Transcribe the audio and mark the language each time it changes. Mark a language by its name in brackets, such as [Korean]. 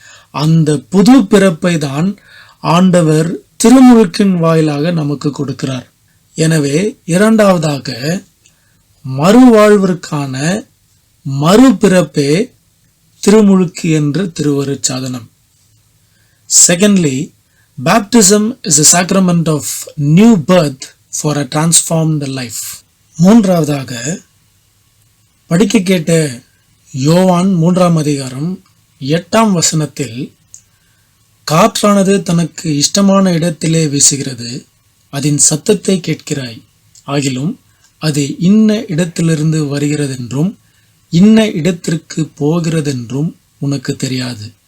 [Tamil] அந்த புது பிறப்பை தான் ஆண்டவர் திருமுழுக்கின் வாயிலாக நமக்கு கொடுக்கிறார். எனவே இரண்டாவதாக மறுவாழ்விற்கான மறுபிறப்பே திருமுழுக்கு என்று திருவருட்சாதனம். [English] Secondly, baptism is a sacrament of new birth for a transformed life. [Tamil] மூன்றாவதாக படிக்க கேட்ட யோவான் 3:8 காற்றானது தனக்கு இஷ்டமான இடத்திலே வீசுகிறது, அதன் சத்தத்தை கேட்கிறாய், ஆகிலும் அது இன்ன இடத்திலிருந்து வருகிறதென்றும் இன்ன இடத்திற்கு போகிறதென்றும் உனக்கு தெரியாது.